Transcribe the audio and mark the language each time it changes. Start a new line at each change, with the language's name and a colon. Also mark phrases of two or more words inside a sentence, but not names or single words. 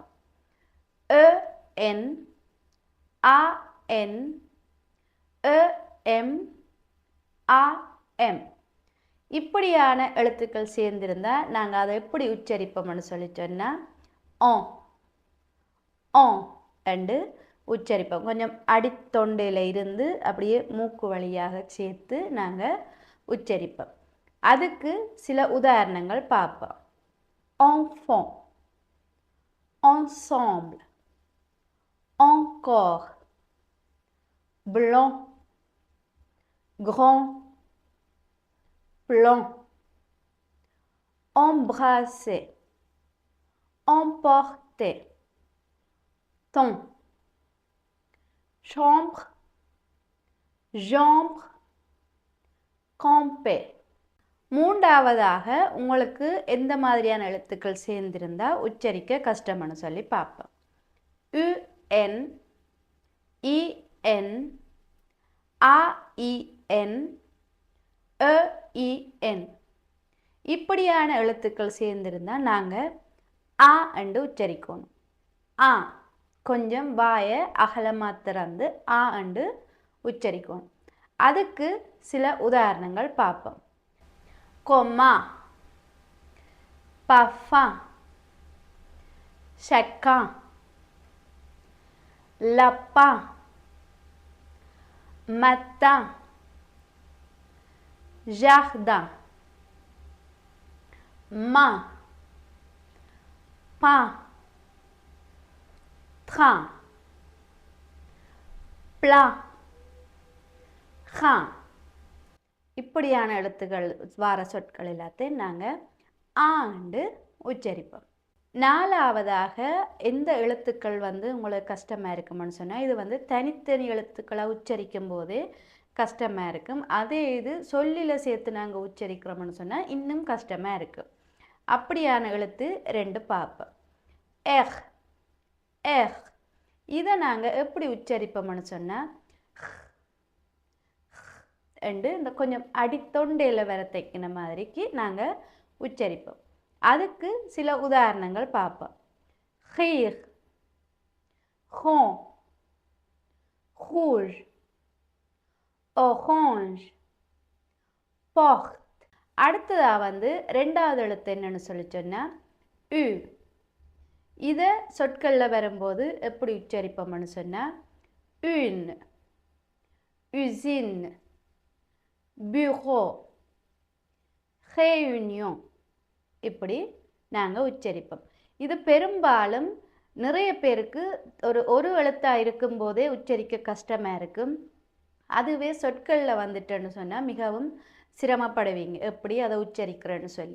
Tamil: எ என், ஆ என், எ எம், ஆ எம் இப்படியான எழுத்துக்கள் சேர்ந்திருந்தால் நாங்கள் அதை எப்படி உச்சரிப்போம்னு சொல்லி சொன்னால் ஓ என்று உச்சரிப்போம். கொஞ்சம் அடித்தொண்டையில் இருந்து அப்படியே மூக்கு வழியாக சேர்த்து நாங்கள் உச்சரிப்போம். அதுக்கு சில உதாரணங்கள் பார்ப்போம்.
French: enfant, ensemble, encore, blanc, grand, plan, embrasser, emporter, ton, chambre, jambe, camper.
Tamil: மூன்றாவதாக உங்களுக்கு எந்த மாதிரியான எழுத்துக்கள் சேர்ந்திருந்தால் உச்சரிக்க கஷ்டம்னு சொல்லி பார்ப்போம்.
French: UN, EN, AIN,
Tamil: EIN இப்படியான எழுத்துக்கள் சேர்ந்திருந்தால் நாங்கள் ஆ என்று உச்சரிக்கணும். ஆ கொஞ்சம் வாயை அகலமாக திறந்து ஆ என்று உச்சரிக்கணும். அதுக்கு சில உதாரணங்கள் பார்ப்போம்.
French: commun, parfum, chacun, lapin, matin, jardin, main, pain, train, plat, rein.
Tamil: இப்படியான எழுத்துக்கள் வார சொற்கள் எல்லாத்தையும் நாங்கள் ஆண்டு உச்சரிப்போம். நாலாவதாக எந்த எழுத்துக்கள் வந்து உங்களுக்கு கஷ்டமாக இருக்கும்னு சொன்னால், இது வந்து தனித்தனி எழுத்துக்களை உச்சரிக்கும் போதே கஷ்டமாக இருக்கும். அதே இது சொல்லில் சேர்த்து நாங்கள் உச்சரிக்கிறோம்னு சொன்னால் இன்னும் கஷ்டமாக இருக்கும். அப்படியான எழுத்து 2 பார்ப்போம். எஹ் எஹ் இதை நாங்கள் எப்படி உச்சரிப்போம்னு சொன்னால் இந்த கொஞ்சம் அடித்தொண்டையில் வர தைக்கின மாதிரிக்கு நாங்கள் உச்சரிப்போம். அதுக்கு சில உதாரணங்கள் பார்ப்போம்.
French: khir, rond, rouge, orange, porte.
Tamil: அடுத்ததாக வந்து 2வது எழுத்து என்னன்னு சொல்லி சொன்னால் u. இதை சொற்களில் வரும்போது எப்படி உச்சரிப்போம்னு சொன்னால்
French: une, usine, bureau, réunion.
Tamil: இப்படி நாங்கள் உச்சரிப்போம். இது பெரும்பாலும் நிறைய பேருக்கு ஒரு எழுத்தாக இருக்கும்போதே உச்சரிக்க கஷ்டமாக இருக்கும். அதுவே சொற்களில் வந்துட்டேன்னு சொன்னால் மிகவும் சிரமப்படுவீங்க எப்படி அதை உச்சரிக்கிறேன்னு சொல்லி.